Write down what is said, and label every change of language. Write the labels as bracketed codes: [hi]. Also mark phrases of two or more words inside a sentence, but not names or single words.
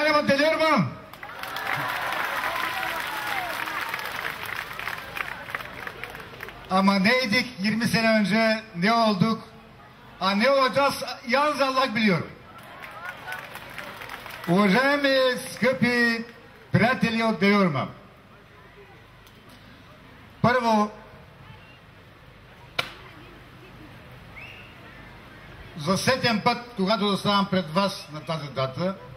[tr] Delirman. Ama neydik 20 sene önce, ne olduk? Ne olacağız yalnız Allah biliyor. [bg] Уважаеми скъпи приятели от Делирман, първо, за сетен път, когато заставам пред вас на тази дата,